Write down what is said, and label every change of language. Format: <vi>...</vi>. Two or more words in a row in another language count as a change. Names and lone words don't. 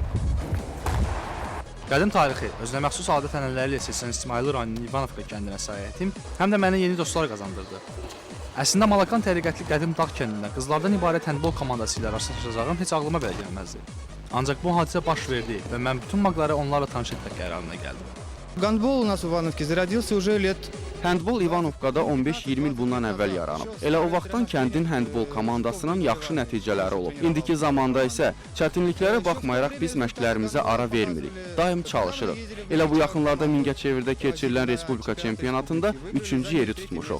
<az>Qədim tarixi, özünə məxsus adət-ənənələri ilə seçilən İsmayıl rayonunun İvanovka kəndinə səyahətim həm də mənə yeni dostlar qazandırdı. Əslində Malakan təriqətli qədim dağ kəndində qızlardan ibarət həndbol komandası ilə rastlaşacağım heç ağlıma belə gəlməzdi. Ancaq bu hadisə baş verdi və mən bütün maqları onlarla tanış etmək qərarına gəldim.</az> <ru>Гандбол у нас в Ивановке зародился уже лет.</ru> <az>Həndbol İvanovkada 15-20 il bundan əvvəl yaranıb. Elə o vaxtdan kəndin həndbol komandasının yaxşı nəticələri olub. İndiki zamanda isə çətinliklərə baxmayaraq biz məşqlərimizə ara vermirik. Daim çalışırıq. Elə bu yaxınlarda Mingəçevirdə keçirilən Respublika çempionatında 3-cü yeri tutmuşuq.</az>